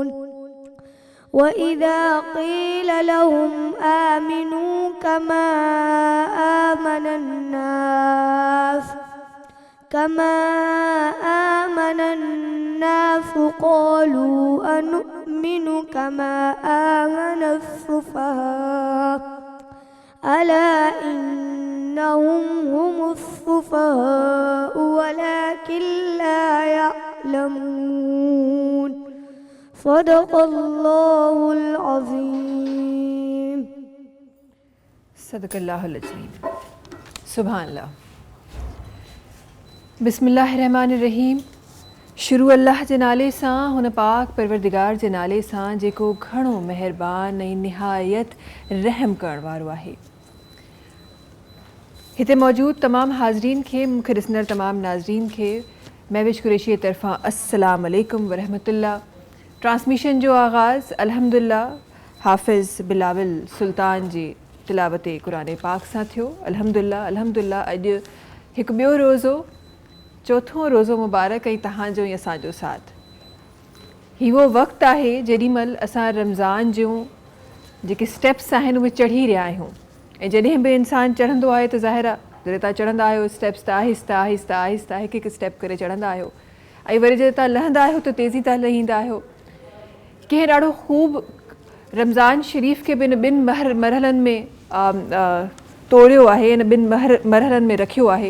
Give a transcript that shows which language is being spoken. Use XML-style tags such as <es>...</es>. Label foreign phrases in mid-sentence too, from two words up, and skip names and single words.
<ar>وإذا قيل لهم آمنوا كما آمن الناس قالوا أنؤمن كما آمن السفهاء ألا إنهم هم السفهاء ولكن لا يعلمون. صدق اللہ العظیم. صدق اللہ العظیم. سبحان اللہ. بسم اللہ الرحمن الرحیم.</ar> <sd>شروع اللہ जे नाले सां, हुन पाक परवरदिगार जे नाले सां जेको घणो महिरबान ऐं निहायत रहम करण वारो आहे. हिते मौजूद तमाम हाज़रीन खे, मूंखे ॾिसंदड़ तमाम नाज़रीन खे महविश कुरैशी तरफ़ां</sd> <ar>السلام عليكم ورحمة الله.</ar> <sd>ट्रांसमिशन जो आगाज़ अल्हम्दुलिल्लाह हाफ़िज़ बिलावल सुल्तान जी तिलावत क़ुरान पाक सां थियो. अल्हम्दुलिल्लाह अॼु हिकु ॿियो रोज़ो, चौथों रोज़ो मुबारक ऐं तव्हांजो ऐं असांजो साथ. ही वो वक़्तु आहे जेॾीमहिल असां रमज़ान जूं जेके स्टेप्स आहिनि उहे चढ़ी रहिया आहियूं. ऐं जॾहिं बि इंसानु चढ़ंदो आहे त ज़ाहिर आहे जॾहिं तव्हां चढ़ंदा आहियो स्टेप्स त आहिस्ता आहिस्ता आहिस्ता हिकु हिकु स्टेप करे चढ़ंदा आहियो. ऐं वरी जॾहिं तव्हां लहंदा आहियो त तेज़ी सां लहींदा आहियो. कंहिं ॾाढो ख़ूब रमज़ान शरीफ़ खे ॿिनि मरहलनि में तोड़ियो आहे, इन ॿिनि मरहलनि में रखियो आहे.</sd>